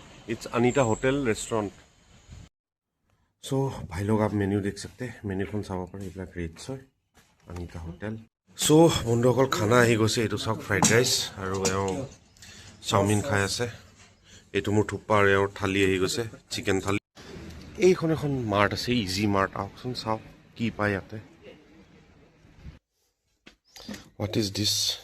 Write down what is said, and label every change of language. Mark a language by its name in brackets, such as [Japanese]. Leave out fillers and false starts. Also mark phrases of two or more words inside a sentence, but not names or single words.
[English] It's Anita Hotel Restaurant. [Hindi] सो भाई लोग आप मेन्यू देख सकते हैं, [Assamese] মেন্যুখন চাব পাৰে, এইবিলাক ৰেটছ হয় अनीता होटल। सो বন্ধুসকল খানা আহি গৈছে, এইটো চাওক [English] fried rice [Assamese] আৰু এওঁ চাওমিন খাই আছে। এইটো মোৰ থুপ্পা আৰু এওঁৰ থালি আহি গৈছে, চিকেন থালি। এইখন এখন মাৰ্ট আছে, ইজি মাৰ্ট। আহকচোন চাওক কি পায় ইয়াতে। [English] What is this?